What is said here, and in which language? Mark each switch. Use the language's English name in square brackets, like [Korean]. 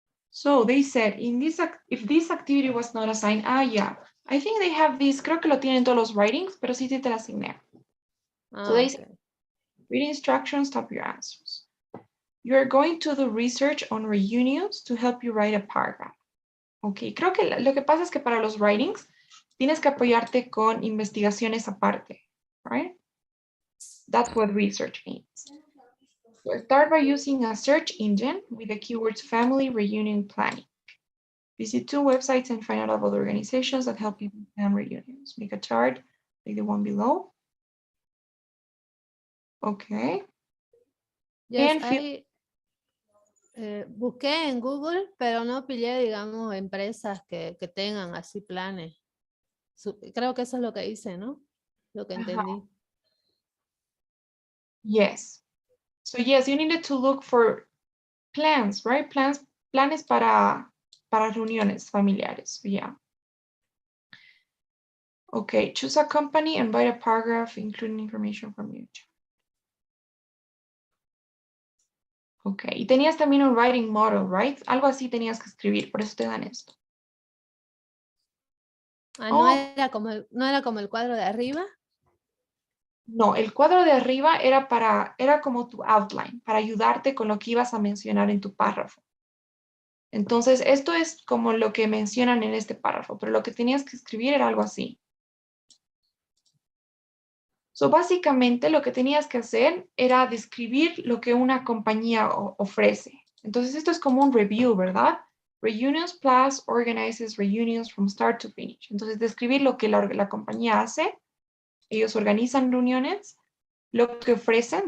[English] So they said, if this activity was not assigned, yeah. I think they have this, [Spanish] creo que lo tienen todos los writings, pero sí te la asigné. [English] So they say, read instructions, type your answers. You are going to do research on reunions to help you write a paragraph. [Spanish] Ok, creo que lo que pasa es que para los writings tienes que apoyarte con investigaciones aparte, right? [English] That's what research means. So start by using a search engine with the keywords family reunion planning. Visit 2 websites and find out about organizations that help people plan reunions. Make a chart like the one below. Okay. Yes, And [Spanish] busqué en Google, pero no pillé, digamos, empresas que tengan así planes. Creo que eso es lo que hice, ¿no? Lo que entendí. [English] Yes. So yes, you needed to look for plans, right? [Spanish] Planes para reuniones familiares. Yeah. [English] Okay, choose a company and write a paragraph including information from you. [Spanish] Ok, y tenías también un writing model, right? Algo así tenías que escribir, por eso te dan esto. No era como el cuadro de arriba. No, el cuadro de arriba era como tu outline, para ayudarte con lo que ibas a mencionar en tu párrafo. Entonces, esto es como lo que mencionan en este párrafo, pero lo que tenías que escribir era algo así. So, básicamente, lo que tenías que hacer era describir lo que una compañía ofrece. Entonces, esto es como un review, ¿verdad? [English] Reunions Plus organizes reunions from start to finish. [Spanish] Entonces, describir lo que la compañía hace. Ellos organizan reuniones, lo que ofrecen.